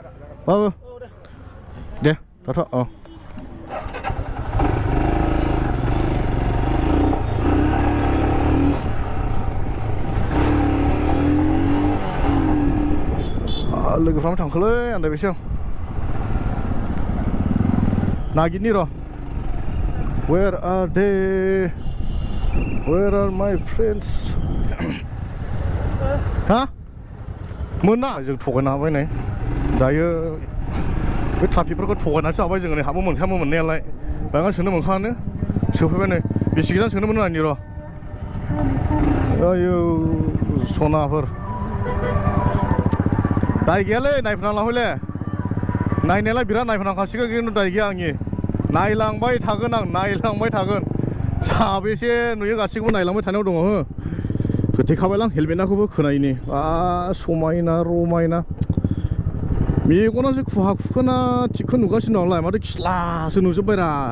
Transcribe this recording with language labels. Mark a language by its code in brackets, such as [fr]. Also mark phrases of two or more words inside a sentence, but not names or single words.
[brx] दे थाथ' लोगोफ्राबो थांखोलै आन्दायबायसो आं नागिरनि र' [en] Where are they? [brx] Where are my friends? हा मोना जों थगायनो हाबाय नै दायो बे ट्राफिकफोरखौ थगायनासो हाबाय जोङो नै हाबो मोनखायामोन मोननायालाय बाङा सोनो मोनखायानो सोफैबाय नै बेसे गोजान सोनो मोनो आंनि र' आयौ सनाफोर दाय गैयालै नायफोरना लाहैले नायनायालाय बिराद नायफोरनांखासिगोन खिन्थु दाय गैया आंनि नायलांबाय थागोन आं नायलांबाय थागोन साबेसे नुयो गासिखौबो नायलांबाय थानायाव दङ हो होथेखाबायलां हेलमेटखौबो खोनायनि समायना रमायना मेगनासो खुहा खुखोना थिगखौ नुगासिनो दं आंलाय माथो खिस्लासो नुजोब्बायरा